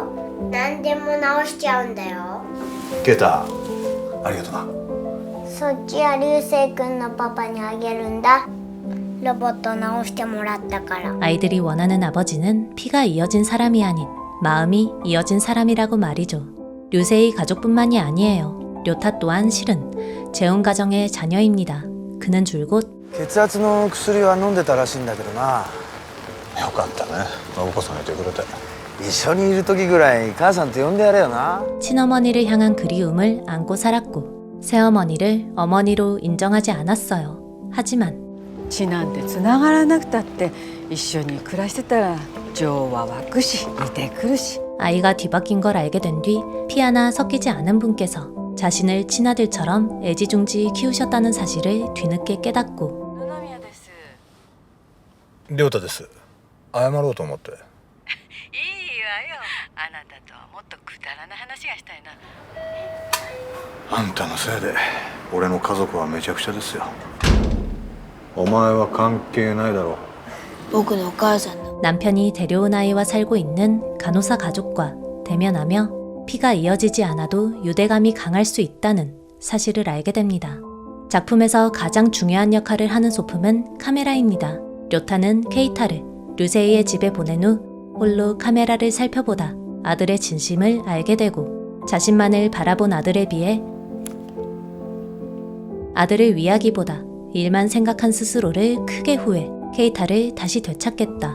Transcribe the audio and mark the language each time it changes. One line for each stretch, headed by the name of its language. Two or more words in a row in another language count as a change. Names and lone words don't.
Japanese: 何でも直しちゃうんだよ。ケータ、ありがとな。そっちは流星君のパパにあげるんだ。ロボット直してもらったから。
Korean: 아이들이 원하는 아버지는 피가 이어진 사람이 아닌 마음이 이어진 사람이라고 말이죠. 류세이 가족뿐만이 아니에요. 료타 또한 실은 재혼 가정의 자녀입니다. 그는 줄곧
Japanese: 血圧の薬は飲んでたらしいんだけどな。よかったね、信子さんいてくれて。一緒にいる時ぐらい母さんと呼んでやれよな。
Korean: 친어머니를 향한 그리움을 안고 살았고 새어머니를 어머니로 인정하지 않았어요. 하지만
Japanese: 血なんてつながらなくたって一緒に暮らしてたら情は湧くし似てくるし
Korean: 아이가 뒤바뀐 걸 알게 된 뒤 피 하나 섞이지 않은 분께서 자신을 친아들처럼 애지중지 키우셨다는 사실을 뒤늦게 깨닫고
Japanese: 野々宮です。亮太です。謝ろうと思って。いいわよ。あなたとはもっとくだらな話がしたいな。あんたのせいで俺の家族はめちゃくちゃですよ。お前は関係ないだろう。僕のお母さんの
Korean: 남편이 데려온 아이와 살고 있는 간호사 가족과 대면하며 피가 이어지지 않아도 유대감이 강할 수 있다는 사실을 알게 됩니다. 작품에서 가장 중요한 역할을 하는 소품은 카메라입니다. 료타는 케이타를 류세이의 집에 보낸 후 홀로 카메라를 살펴보다 아들의 진심을 알게 되고 자신만을 바라본 아들에 비해 아들을 위하기보다 일만 생각한 스스로를 크게 후회, 케이타를 다시 되찾겠다.